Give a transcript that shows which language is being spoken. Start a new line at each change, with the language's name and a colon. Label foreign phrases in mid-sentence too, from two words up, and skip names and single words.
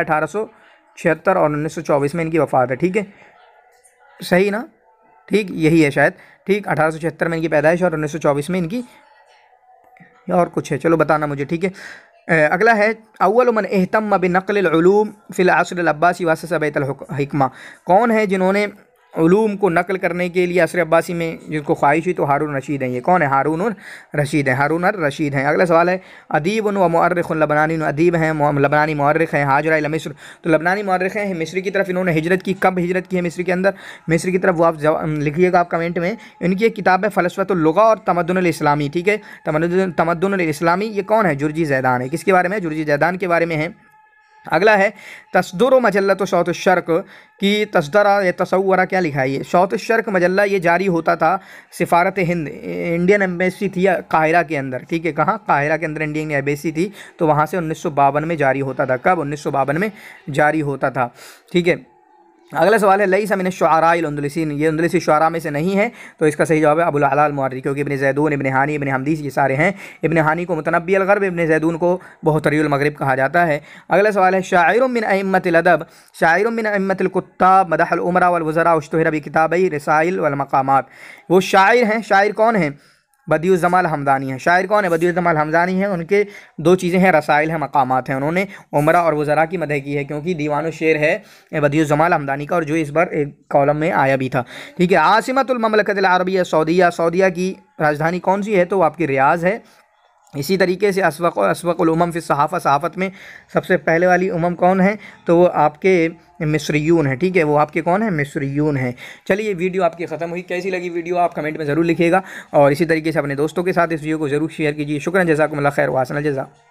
Hindi: 1876 और 1924 में इनकी वफ़ात है, ठीक है, सही ना? ठीक, यही है शायद, ठीक, 1876 में इनकी पैदाइश और 1924 में इनकी, और कुछ है, चलो बताना मुझे, ठीक है। अगला है
Arabic: أول من اهتم بنقل العلوم في العصر العباسي وأسس بيت الحكمة,
Hindi: कौन है जिन्होंने उलूम को नकल करने के लिए असर अब्बासी में जिनको ख्वाहिश हुई? तो हारून रशीद हैं। ये कौन है? हारून रशीद हैं, हारून रशीद हैं। अगला सवाल है
Arabic: أديب ومؤرخ لبناني,
Hindi: अदीब हैं, लबनानी मुअर्रिख़ हैं।
Arabic: هاجر إلى مصر,
Hindi: तो लबनानी मुअर्रिख़ हैं, मिस्र की तरफ इन्होंने हिजरत की। कब हिजरत की है मिस्र के अंदर? मिस्र की तरफ, वो आप लिखिएगा आप कमेंट में। इनकी एक किताब है फ़लसफ़तुल लुग़ा और तमद्दुनुल इस्लामी, ठीक है, तमद्दुनुल इस्लामी। ये कौन है? जुर्जी ज़ैदान है। किसके बारे में? जुर्जी ज़ैदान के बारे में है। अगला है
Arabic: تصدر مجلة صوت الشرق
Hindi: की, तस्दरा या तसव्वरा क्या लिखा है? ये शौत शर्क मजल्ला ये जारी होता था सिफारत हिंद,
English: Indian Embassy
Hindi: थी काहिरा के अंदर, ठीक है, कहाँ? काहिरा के अंदर
English: Indian Embassy
Hindi: थी, तो वहाँ से 1952 में जारी होता था। कब? 1952 में जारी होता था, ठीक है। अगला सवाल है
Arabic: ليس من شعراء الأندلسيين,
Hindi: ये अंदलुसी शुअरा में से नहीं है, तो इसका सही जवाब है अबुल आला अल मुअर्री, क्योंकि इब्न ज़ैदून, इब्न हानी, इब्न हमदीस ये सारे हैं। इब्न हानी को
Arabic: متنبي الغرب,
Hindi: इब्न ज़ैदून को
Arabic: بحتري المغرب
Hindi: कहा जाता है। अगला सवाल है
Arabic: شاعر من أئمة الأدب، شاعر من أئمة الكتاب مدح الأمراء والوزراء اشتهر بكتابي الرسائل والمقامات,
Hindi: वो शायर हैं। शायर कौन है? बदियुज़्ज़माल हमदानी है। शायर कौन है? बदियुज़्ज़माल हमदानी है। उनके 2 चीज़ें हैं, रसाइल हैं, मकामात हैं। उन्होंने उमरा और वज़रा की मदह की है, क्योंकि दीवान शेर है बदियुज़्ज़माल हमदानी का, और जो इस बार एक कॉलम में आया भी था, ठीक है।
Arabic: عاصمة المملكة العربية السعودية,
Hindi: सऊदिया की राजधानी कौन सी है? तो आपकी रियाज़ है। इसी तरीके से
Arabic: أسبق الأمم في الصحافة,
Hindi: सहाफ़त में सबसे पहले वाली उमम कौन है? तो वो आपके मिस्रियून है, ठीक है, वो आपके कौन है? मिस्रियून है। चलिए वीडियो आपकी ख़त्म हुई, कैसी लगी वीडियो आप कमेंट में ज़रूर लिखिएगा, और इसी तरीके से अपने दोस्तों के साथ इस वीडियो को ज़रूर शेयर कीजिए। शुक्रिया,
Arabic: جزاكم الله خير وأحسن الجزاء.